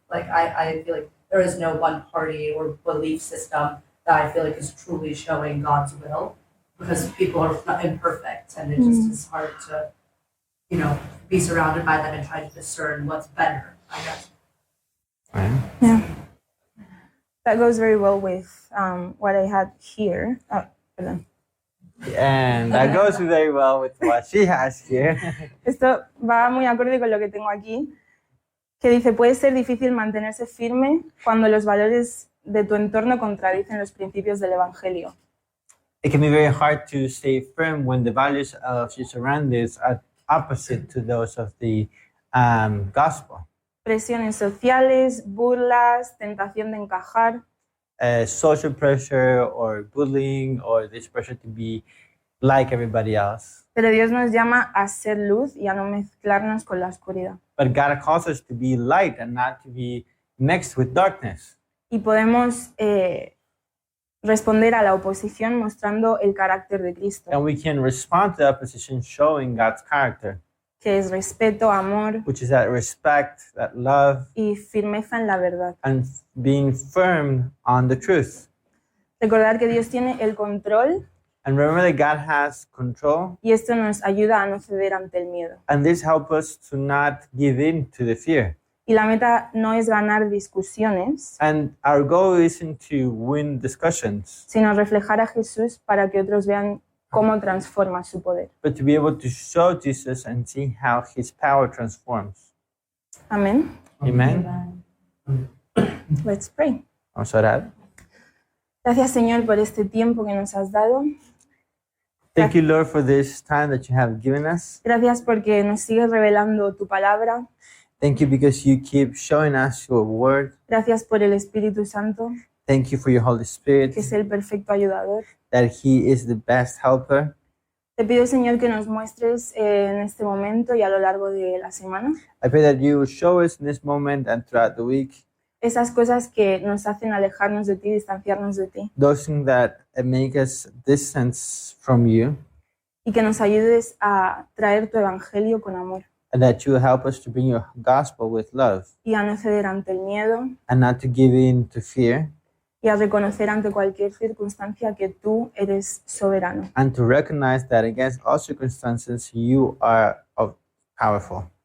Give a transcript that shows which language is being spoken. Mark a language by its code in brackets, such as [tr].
[en] Like I feel like there is no one party or belief system that I feel like is truly showing God's will, because people are imperfect, and it just is hard to, be surrounded by them and try to discern what's better, I guess. Yeah. That goes very well with what I had here. [es] Oh, perdón. [en] And that goes very well with what she has here. [es] Esto va muy acorde con lo que tengo aquí, que dice, puede ser difícil mantenerse firme cuando los valores de tu entorno contradicen los principios del Evangelio. [en] It can be very hard to stay firm when the values of your surroundings are opposite to those of the gospel. [es] Presiones sociales, burlas, tentación de encajar. [en] Social pressure or bullying or this pressure to be like everybody else. [es] Pero Dios nos llama a ser luz y a no mezclarnos con la oscuridad. [en] But God calls us to be light and not to be mixed with darkness. [es] Y podemos responder a la oposición mostrando el carácter de Cristo, [en] And we can respond to the opposition showing God's character, [es] que es respeto, amor [en] which is that respect, that love, [es] y firmeza en la verdad. [en] and being firm on the truth. [es] Recordar que Dios tiene el control [en] And remember that God has control, [es] y esto nos ayuda a no ceder ante el miedo. [en] and this helps us to not give in to the fear. [es] Y la meta no es ganar discusiones, [en] And our goal isn't to win discussions, [es] sino reflejar a Jesús para que otros vean cómo transforma su poder. [en] but to be able to show Jesus and see how his power transforms. [es] Amén. [en] Amen. Let's pray. [es] Vamos a orar. Te Gracias, Señor, por este tiempo que nos has dado. [en] Thank you, Lord, for this time that you have given us. [es] Gracias porque nos sigues revelando tu palabra. [en] Thank you because you keep showing us your word. [es] Gracias por el Espíritu Santo, [en] Thank you for your Holy Spirit, [es] que es el perfecto ayudador. [en] that He is the best helper. [es] Te pido, Señor, que nos muestres en este momento y a lo largo de la semana [en] I pray that you will show us in this moment and throughout the week [es] esas cosas que nos hacen alejarnos de ti, distanciarnos de ti, [en] those things that make us distance from you, [es] y que nos ayudes a traer tu evangelio con amor [en] and that you will help us to bring your gospel with love [es] y a no ceder ante el miedo [en] and not to give in to fear, [es] y a reconocer ante cualquier circunstancia que tú eres soberano. [en] and to recognize that against all circumstances you are powerful.